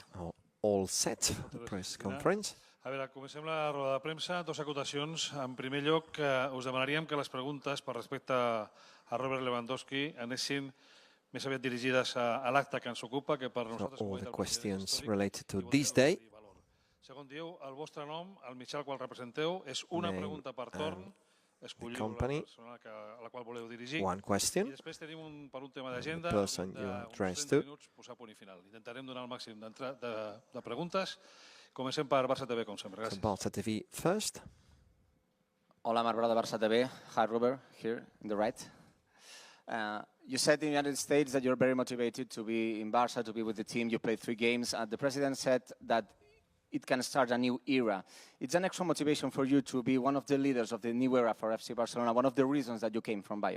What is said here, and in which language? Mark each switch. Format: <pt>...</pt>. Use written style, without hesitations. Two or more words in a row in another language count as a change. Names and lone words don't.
<en>We are all set for the press conference.</en> <ca>A veure, comencem la roda de premsa. Dos acotacions. En primer lloc, us demanaríem que les preguntes per respecte a Robert Lewandowski anessin més aviat dirigides a l'acte que ens ocupa, que per nosaltres...</ca> <en>All the questions related to this day.</en> <ca>Segon, dieu el vostre nom, el mitjà al qual representeu, és una pregunta per torn. Escolliu la persona a la qual voleu dirigir.</ca> <en>One question.</en> <ca>I després tenim per un tema d'agenda Uns 30 minuts posar punt i final. Intentarem donar el màxim de preguntes. Comencem per Barça TV, com sempre. Gràcies.</ca> <en>Barça TV first.</en> <ca>Hola, Marc Brother, Barça TV.</ca> <en>Hi, Robert, here in the right. You said in the United States that you're very motivated to be in Barça, to be with the team. You played 3 games. The president said that it can start a new era. It's an extra motivation for you to be one of the leaders of the new era for FC Barcelona, one of the reasons that you came from Bayern.</en>